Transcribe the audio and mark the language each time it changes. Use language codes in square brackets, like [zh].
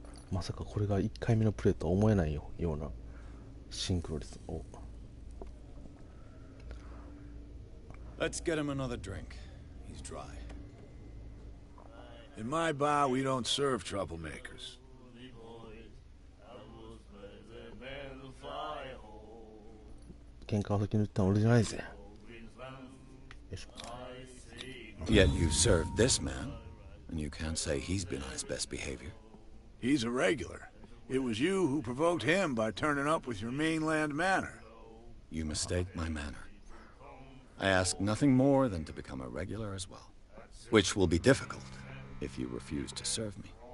[ja] まさかこれが1回目のプレイとは思えないようなシンクロ率を。 [en] Let's get him another drink. He's dry. In my bar, we don't serve troublemakers. [ja] 喧嘩を先に言ったの俺じゃないぜ。よいしょ。 [en] Yet you served this man, and you can't say he's been on his best behavior. He's a regular. It was you who provoked him by turning up with your mainland manner. You mistake my manner. I ask nothing more than to become a regular as well, which will be difficult if you refuse to serve me.